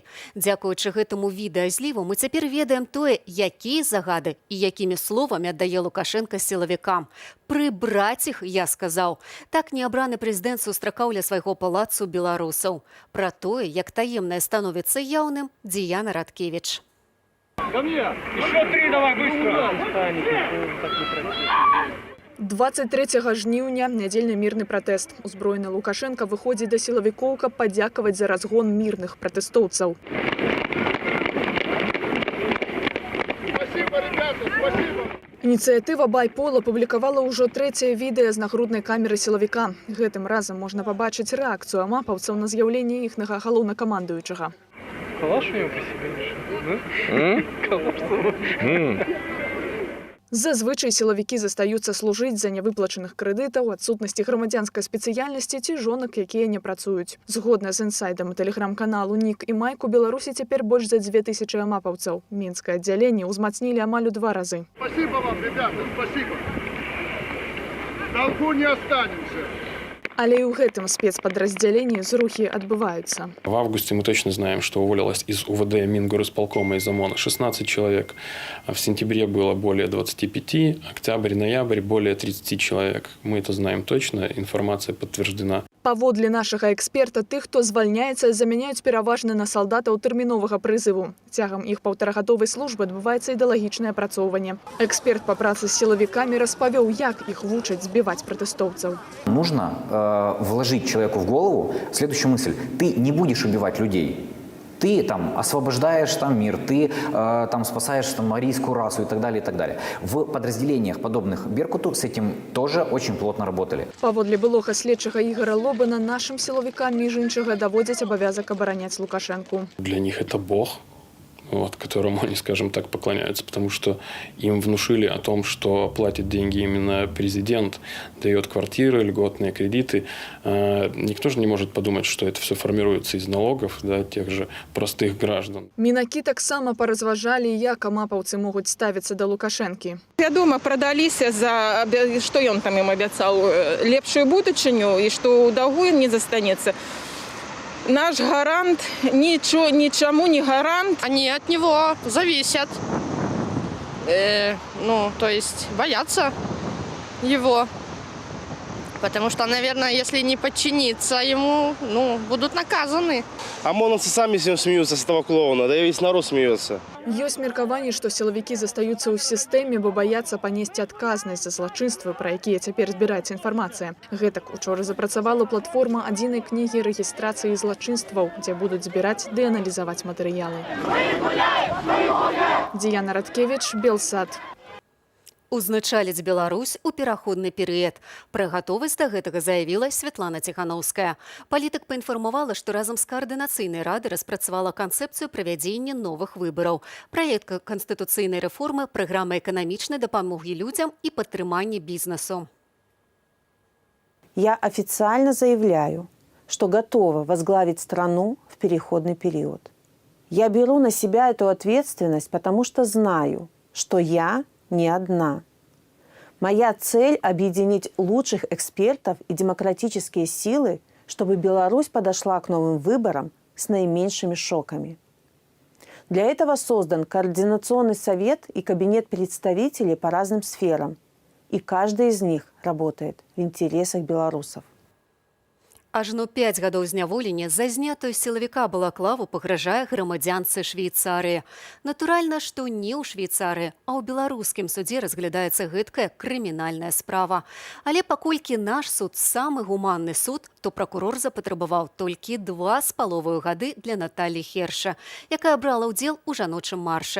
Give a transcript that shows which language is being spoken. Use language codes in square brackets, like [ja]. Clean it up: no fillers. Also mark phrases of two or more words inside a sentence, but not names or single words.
[be] Дзякуючы гэтаму відэазліву мы цяпер ведаем тое, якія загады і якімі словамі аддае Лукашэнка сілавікам. Прыбраць іх, я сказаў. Так неабраны прэзідэнт сустракаў ля свайго палацу беларусаў. Пра тое, як таемнае становіцца яўным, Діяна Радкевіч. [ru] Ко мне! Еще 3 давай, быстро! [be] 23 жніўня нядзельны мірны пратэст. Узброены Лукашэнка выходзіць да сілавікоў, каб падзякаваць за разгон мірных пратэстоўцаў. Ініцыятыва «Байпол» апублікавала ўжо 3-е відэа з нагруднай камеры сілавіка. Гэтым разам можна пабачыць рэакцыю амапаўцаў на з'яўленне іхнага галоўнакамандуючага. [ru] Калаш у него по себе решил, да? [be] Зазвычай сілавікі застаюцца служыць за нявыплачаных крэдытаў, адсутнасці грамадзянскай спецыяльнасці ці жонак, якія не працуюць. Згодна з інсайдам тэлеграм-каналу «Нік» і «Майк» у Беларусі цяпер больш за 2000 амапаўцаў. Мінскае аддзяленне ўзмацнілі амаль у 2 разы. [ru] Спасибо вам, ребята, спасибо. В долгу не останемся. [be] Але і ў гэтым спецпадраздзяленні зрухі адбываюцца. [ru] В августе мы точно знаем, что уволилось из УВД, Мингорисполкома и ОМОНа 16 человек. В сентябре было более 25, октябрь-ноябрь более 30 человек. Мы это знаем точно, информация подтверждена. [be] Паводле нашага эксперта, тых, хто звальняецца, замяняюць пераважна на салдатаў тэрміновага прызыву. Цягам іх 1,5-гадовай службы адбываецца ідэалагічнае апрацоўванне. Эксперт па працы з сілавікамі распавёў, як іх вучаць збіваць пратэстоўцаў. [ru] Нужно вложить человеку в голову следующую мысль. Ты не будешь убивать людей. Ты там освобождаешь там мир, ты там спасаешь там арийскую расу и так далее, и так далее. В подразделениях, подобных Беркуту, с этим тоже очень плотно работали. [be] Паводле былога следчага Ігора Лобана, [ru] нашим силовикам, [be] між іншага, [uk] доводять обов'язок оборонять Лукашенку. [ru] Для них это бог, которому они, скажем так, поклоняются, потому что им внушили о том, что платит деньги именно президент, дает квартиры, льготные кредиты. Никто же не может подумать, что это все формируется из налогов, да, тех же простых граждан. [be] Мінакі таксама паразважалі, як амапаўцы могуць ставіцца да Лукашэнкі. Вядома, прадаліся за, што ён там ім абяцаў, лепшую будучыню і што ў даўгу не застанецца. [ru] Наш гарант ничему не гарант. Они от него зависят. То есть боятся его. Потому что, наверное, если не подчиниться ему, будут наказаны. ОМОНовцы сами с ним смеются, с этого клоуна, да и весь народ смеется. [be] Ёсць меркаванне, што сілавікі застаюцца ў сістэме, бо баяцца панесці адказнасць за злачынствы, пра якія цяпер збіраецца інфармацыя. Гэтак учора запрацавала платформа адзінай кнігі рэгістрацыі злачынстваў, дзе будуць збіраць ды аналізаваць матэрыялы. Діяна Радкевіч, Белсат. Узначаліць Беларусь у пераходны перыяд. Пра гатовасць да гэтага заявіла Святлана Ціханаўская. Палітык паінфармавала, што разам з каардынацыйнай рады распрацавала канцэпцыю правядзення новых выбараў. Праект канстытуцыйнай рэформы, праграма эканамічнай дапамогі людзям і падтрымання бізнесу. [ru] Я официально заявляю, что готова возглавить страну в переходный период. Я беру на себя эту ответственность, потому что знаю, что я не одна. Моя цель – объединить лучших экспертов и демократические силы, чтобы Беларусь подошла к новым выборам с наименьшими шоками. Для этого создан Координационный совет и кабинет представителей по разным сферам, и каждый из них работает в интересах белорусов. [be] Ажно 5 гадоў зняволення за знятую з сілавіка балаклаву пагражае грамадзянцы Швейцарыі. Натуральна, што не ў Швейцарыі, а ў беларускім судзе разглядаецца гэткая крымінальная справа. Але паколькі наш суд самы гуманны суд, то пракурор запатрабаваў толькі 2,5 гады для Наталлі Херша, якая брала ўдзел у жаночым марше.